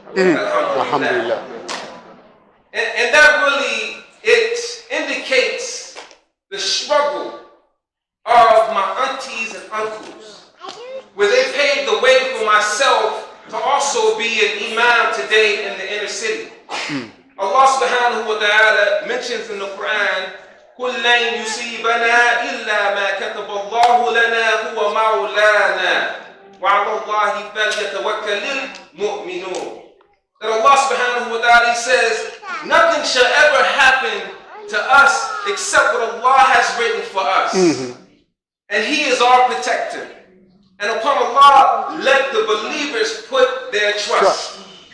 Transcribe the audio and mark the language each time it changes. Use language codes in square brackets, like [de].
[en] Alhamdulillah. And that really, it indicates the struggle of my aunties and uncles, where they paved the way for myself to also be an imam today in the inner city. Allah subhanahu wa ta'ala mentions in the Quran, [ar] قُلْ لَنْ يُصِيبَنَا إِلَّا مَا كَتَبَ اللَّهُ لَنَا هُوَ مَوْلَانَا وَعَلَى اللَّهِ فَلْيَتَوَكَّلِ الْمُؤْمِنُونَ. [en] That Allah subhanahu wa ta'ala says, nothing shall ever happen to us except what Allah has written for us. And He is our protector. And upon Allah, let the believers put their trust.